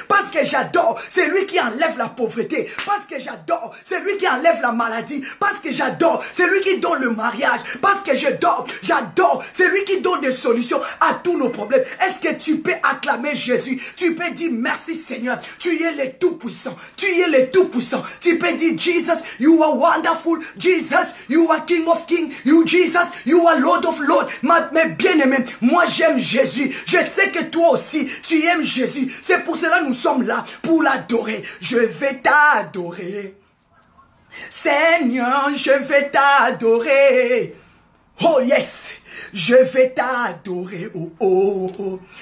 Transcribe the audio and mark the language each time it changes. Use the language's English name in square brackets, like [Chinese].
[French] Parce que j'adore celui qui enlève la pauvreté. Parce que j'adore celui qui enlève la maladie. Parce que j'adore celui qui donne le mariage. Parce que j'adore celui qui donne des solutions à tous nos problèmes. Est-ce que tu peux acclamer Jésus? Tu peux dire merci Seigneur. Tu es le tout-puissant. Tu es le tout-puissant. Tu peux dire [English] Jesus, you are wonderful. Jesus, you are King of Kings. You Jesus, you are Lord of Lords. [French] Mais bien aimé, moi j'aime Jésus. Je sais que toi aussi, tu aimes Jésus. C'est pour cela que nous sommes là, pour l'adorer. Je vais t'adorer. Seigneur, je vais t'adorer. [English] Oh yes, [French] je vais t'adorer, oh oh, oh.